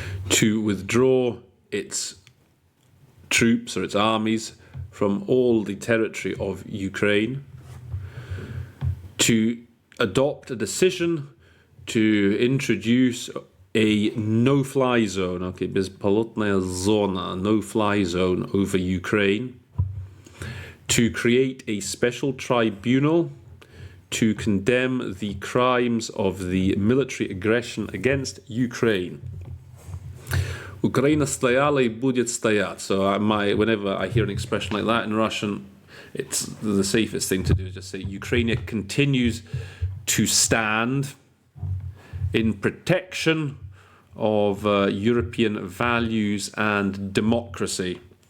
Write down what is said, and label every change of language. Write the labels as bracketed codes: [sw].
[en] to withdraw its troops or its armies from all the territory of Ukraine, to adopt a decision to introduce a no-fly zone, [ru] безполетная зона, [en] no-fly zone over Ukraine, to create a special tribunal to condemn the crimes of the military aggression against Ukraine. [ru] Ukraina стояла и будет стоять. [en] So whenever I hear an expression like that in Russian, it's the safest thing to do is just say Ukraine continues to stand in protection of European values and democracy.